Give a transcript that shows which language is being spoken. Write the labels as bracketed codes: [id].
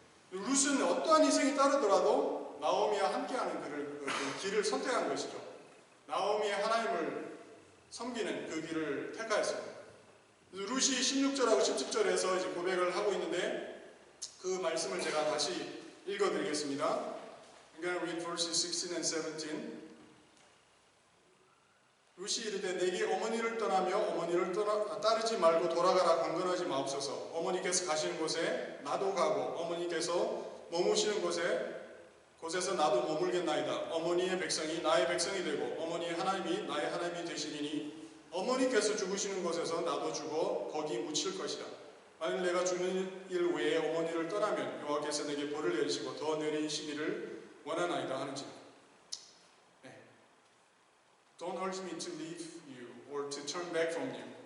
[ko] 룻은 어떠한 희생이 따르더라도 나오미와 함께하는 그 길을 선택한 것이죠. 나오미의 하나님을 섬기는 그 길을 택하였습니다. 룻이 16절하고 17절에서 이제 고백을 하고 있는데 그 말씀을 제가 다시 읽어드리겠습니다. [en] I'm going to read verses 16 and 17. [ko] 룻이 이르되 내게 어머니를 떠나며 어머니를 따르지 말고 돌아가라 강건하지 마옵소서. 어머니께서 가시는 곳에 나도 가고 어머니께서 머무시는 곳에서 나도 머물겠나이다. 어머니의 백성이 나의 백성이 되고 어머니의 하나님이 나의 하나님이 되시리니 어머니께서 죽으시는 곳에서 나도 죽어 거기 묻힐 것이다. 만일 내가 죽는 일 외에 어머니를 떠나면 여호와께서 내게 벌을 내리시고 더 내리시기를 원하나이다 하는지라. [en] Don't urge me to leave you or to turn back from you.